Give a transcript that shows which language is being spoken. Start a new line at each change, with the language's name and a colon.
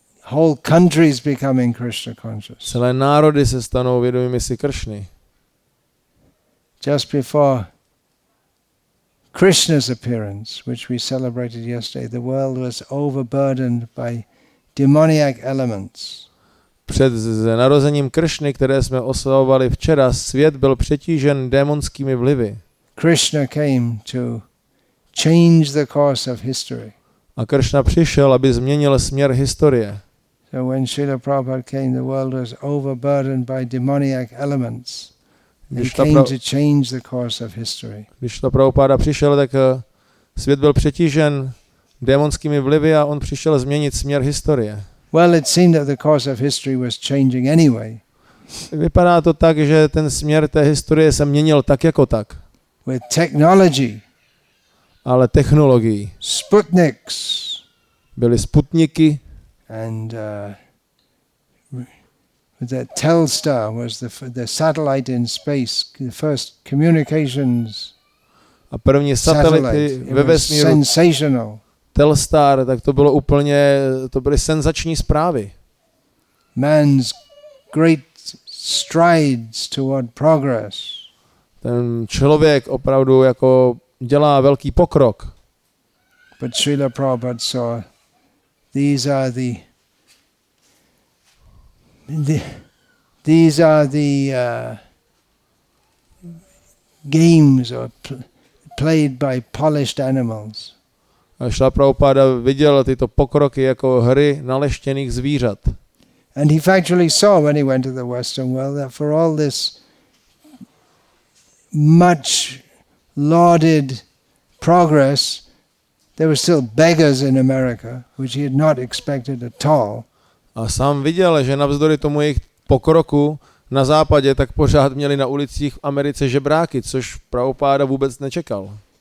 English: Whole countries becoming Krishna conscious.
Czech: Celé národy se stanou vědomými si Kršny.
English: Just before Krishna's appearance, which we celebrated yesterday, the world was overburdened by demoniac elements.
Czech: Před narozením Kršny, které jsme oslavovali včera, svět byl přetížen démonskými vlivy.
English: Krishna came to change the course of history.
Czech: A Kršna přišel, aby změnil směr historie.
English: So when Srila Prabhupada came, the world was overburdened by demoniac elements. He came to change the course of history.
Czech: Když ta Prabhupada přišel, tak svět byl přetížen démonskými vlivy a on přišel změnit směr historie.
English: Well, it seemed that the course of history was changing anyway.
Czech: Vypadá to tak, že ten směr té historie se měnil tak jako tak.
English: With technology,
Czech: Ale technologií.
English: Sputniks,
Czech: Byly Sputniky
English: and the Telstar was the satellite in space, the first communications
Czech: a první
English: satellite.
Czech: satelity
English: It
Czech: ve
English: was
Czech: vesmíru.
English: sensational.
Czech: Telstar, tak to byly senzační zprávy.
English: Man's great strides toward progress.
Czech: Ten člověk opravdu jako dělá velký pokrok.
English: But Srila Prabhupada saw these are the games played by polished animals.
Czech: A Srila Prabhupada viděl tyto pokroky jako hry naleštěných zvířat.
English: And he factually saw when he went to the Western world that for all this much lauded progress, there were still beggars in America, which he had not expected at all.
Czech: A sám viděl, že navzdory tomu jejich pokroku na západě, tak pořád měli na ulicích v Americe žebráky, což Prabhupada vůbec nečekal.